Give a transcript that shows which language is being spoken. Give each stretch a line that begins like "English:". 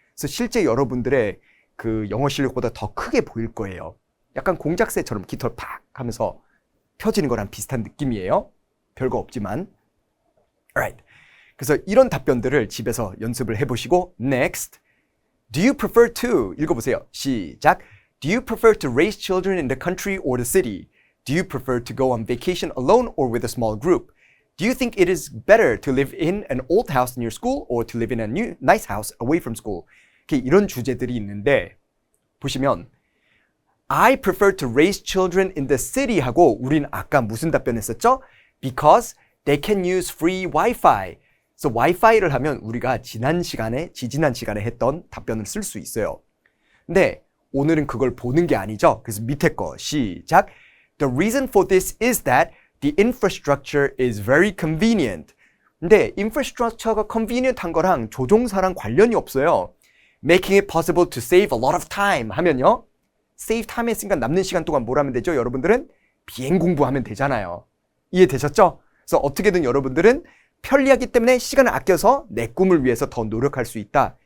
Korean: 그래서 실제 여러분들의 그 영어 실력보다 더 크게 보일 거예요. 약간 공작새처럼 깃털 팍 하면서 펴지는 거랑 비슷한 느낌이에요. 별거 없지만.
English: Alright.
Korean: 그래서 이런 답변들을 집에서 연습을 해보시고
English: Next. Do you prefer to?
Korean: 읽어보세요. 시작.
English: Do you prefer to raise children in the country or the city? Do you prefer to go on vacation alone or with a small group? Do you think it is better to live in an old house near school or to live in a new nice house away from school?
Korean: 이런 주제들이 있는데 보시면
English: I prefer to raise children in the city
Korean: 하고 우린 아까 무슨 답변했었죠?
English: Because they can use free Wi-Fi.
Korean: 그래서 Wi-Fi를 하면 우리가 지지난 시간에 했던 답변을 쓸 수 있어요. 근데 오늘은 그걸 보는 게 아니죠. 그래서 밑에 거 시작.
English: The reason for this is that the infrastructure is very convenient.
Korean: 근데 infrastructure가 convenient한 거랑 조종사랑 관련이 없어요.
English: Making it possible to save a lot of time
Korean: 하면요.
English: save time
Korean: 했으니까 남는 시간 동안 뭘 하면 되죠? 여러분들은 비행 공부하면 되잖아요. 이해되셨죠? 그래서 어떻게든 여러분들은 편리하기 때문에 시간을 아껴서 내 꿈을 위해서 더 노력할 수 있다.